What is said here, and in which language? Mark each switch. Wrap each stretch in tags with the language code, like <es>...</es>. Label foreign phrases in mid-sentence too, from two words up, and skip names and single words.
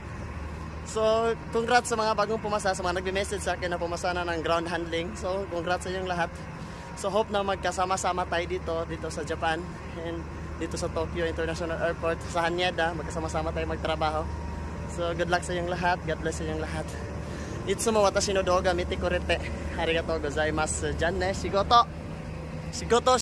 <tl>So, congrats sa mga bagong pumasa, sa mga nagme-message sa akin na pumasa na ng</tl> <en>ground handling.</en> <tl>So, congrats sa inyong lahat. So, hope na magkasama-sama tayo dito sa Japan and dito sa Tokyo International Airport, sa Haneda, magkasama-sama tayo magtrabaho. So,</tl> <en>good luck</en> <tl>sa inyong lahat.</tl> <en>God bless</en> <tl>sa inyong lahat.</tl> <ja>いつも私の動画見てくれてありがとうございます. じゃあね、仕事.</ja>